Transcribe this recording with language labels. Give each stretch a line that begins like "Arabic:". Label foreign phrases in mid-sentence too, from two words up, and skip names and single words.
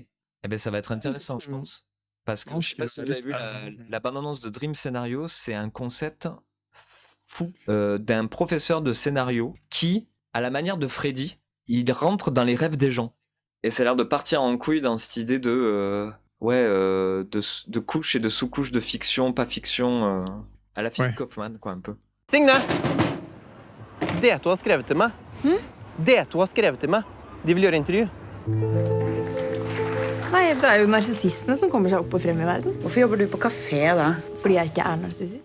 French: Eh ben ça va être intéressant, je pense. Parce que je sais pas si vous avez vu la bande-annonce de Dream Scenario, c'est un concept fou d'un professeur de scénario qui, à la manière de Freddy, il rentre dans les rêves des gens. Et ça a l'air de partir en couille dans cette idée de couches et de sous-couches de fiction, pas fiction, à la Philip Kaufman, quoi, un peu.
Norwegian: Signe! Det du har skrevet til meg. Det du har skrevet til meg. De vil gjøre intervju. Nei, det jo narsissistene som kommer seg opp og frem i verden. Hvorfor jobber du på kafé da? Fordi jeg ikke narsissist.